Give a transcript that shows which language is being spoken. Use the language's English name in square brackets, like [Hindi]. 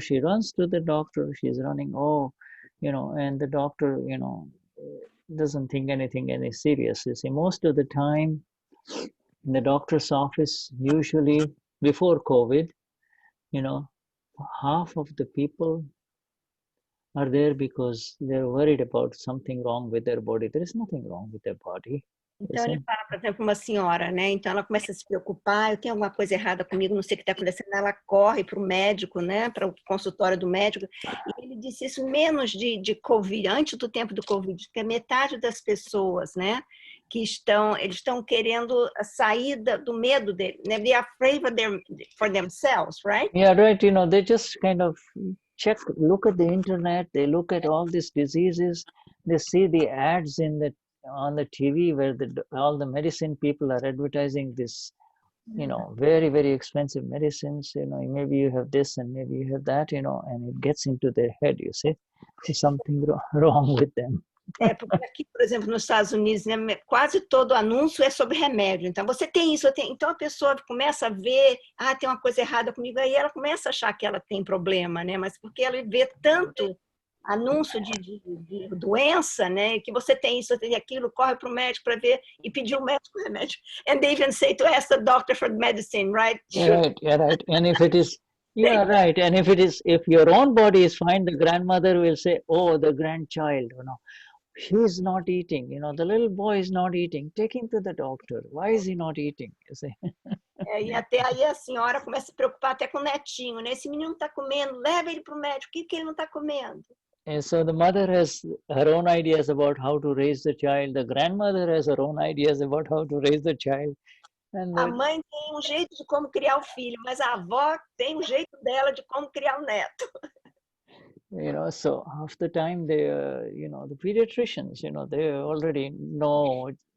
[English] She runs to the doctor. She's running, and the doctor, doesn't think anything any serious. You see, most of the time in the doctor's office, usually before COVID, half of the people are there because they're worried about something wrong with their body. There is nothing wrong with their body. [Portuguese] Então ele fala, por exemplo, uma senhora, né? Então ela começa a se preocupar, eu tenho alguma coisa errada comigo, não sei o que está acontecendo. Ela corre para o médico, né? Para o consultório do médico. E ele disse isso menos de Covid, antes do tempo do Covid, que a metade das pessoas, né? Eles estão querendo sair do medo dele, né? [English] They are afraid for themselves, right? Yeah, right. They just kind of look at the internet, they look at all these diseases, they see the ads on the TV where all the medicine people are advertising this, very, very expensive medicines, maybe you have this and maybe you have that, and it gets into their head, you see, there's something wrong with them. [Portuguese] Porque aqui, por exemplo, nos Estados Unidos, né, quase todo anúncio é sobre remédio. Então, você tem isso, então a pessoa começa a ver, tem uma coisa errada comigo, aí ela começa a achar que ela tem problema, né? Mas porque ela vê tanto anúncio de doença, né? Que você tem isso, você tem aquilo, corre para o médico para ver e pedir o médico remédio. [English] And they even say to ask the doctor for medicine, right? Yeah, right. And if it is, yeah, right. And if your own body is fine, the grandmother will say, oh, the grandchild, he's not eating, the little boy is not eating, take him to the doctor. Why is he not eating? You see? E até aí a senhora começa a se preocupar até com o netinho, né? Esse menino não está comendo, leva ele para o médico, o que ele não está comendo? And so the mother has her own ideas about how to raise the child, the grandmother has her own ideas about how to raise the child. And [Portuguese] a mãe tem jeito de como criar o filho, mas a avó tem jeito dela de como criar o neto. [English] So half the time the pediatricians, they already know.